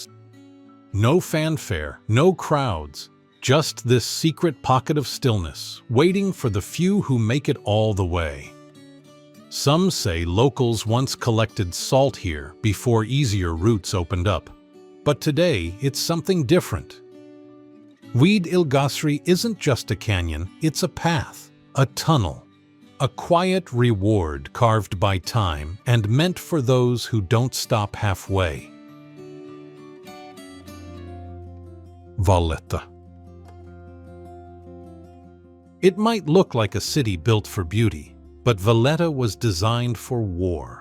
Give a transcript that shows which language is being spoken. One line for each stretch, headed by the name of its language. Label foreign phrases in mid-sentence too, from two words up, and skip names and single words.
English: No fanfare, no crowds, just this secret pocket of stillness, waiting for the few who make it all the way. Some say locals once collected salt here before easier routes opened up. But today, it's something different. Wied il-Qasri isn't just a canyon, it's a path, a tunnel. A quiet reward carved by time and meant for those who don't stop halfway. Valletta. It might look like a city built for beauty, but Valletta was designed for war.